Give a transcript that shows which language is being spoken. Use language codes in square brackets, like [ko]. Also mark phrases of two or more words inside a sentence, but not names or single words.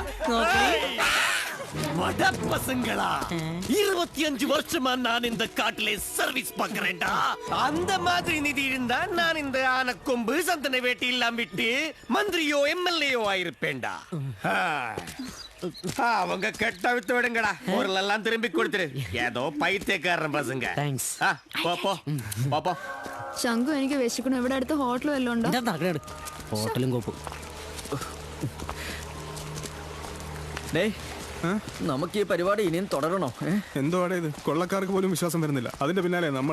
[ta] வட பசங்களா, 25 வருஷமா நான் இந்த காட்டிலே சர்வீஸ் பண்றேன்டா. அந்த மாதிரி நிதி இருந்தா நான் இந்த ஆனக்கொம்பு சந்தன வேட்டி எல்லாம் விட்டு மந்திரியோ எம்எல்ஏயோ ஆயிருப்பேன்டா. அவங்க கெட்ட வித்து விடுங்கடா. பொருளெல்லாம் திரும்பி கொடுத்துரு. ஏதோ பைத்தியக்காரன் பசங்க. [ml] പോ. ശങ്കു, എനിക്ക് വിശക്കണം. ഇവിടെ അടുത്ത് ഹോട്ടൽ വല്ലതും ഉണ്ടോ? ഹോട്ടലും കോപ്പും. നമുക്ക് ഈ പരിപാടി ഇനിയും തുടരണോ? എന്തോടെ ഇത്? കൊള്ളക്കാർക്ക് പോലും വിശ്വാസം വരുന്നില്ല. അതിന്റെ പിന്നാലെ നമ്മൾ.